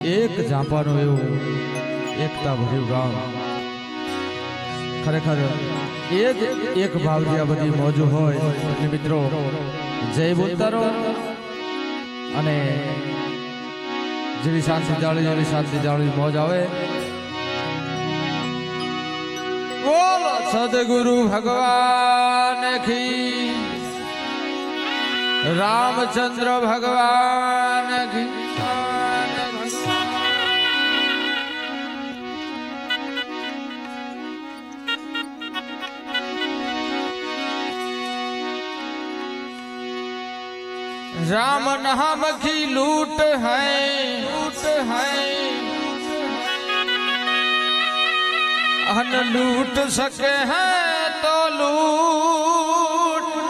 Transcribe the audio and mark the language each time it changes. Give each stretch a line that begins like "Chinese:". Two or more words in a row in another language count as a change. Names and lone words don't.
Gujarati: એક ઝાંપાનું એવું એકતા ભર્યું ગામ ખરેખર એ જ એક ભાવથી આ બધી મોજો હોય એટલે મિત્રો જય બોલતારો અને જેવી શાંતિ જાળી મોજ આવે
Hindi: बोलो सदगुरु भगवान की रामचंद्र भगवान की राम नाम की लूट है अन लूट सके हैं तो लूट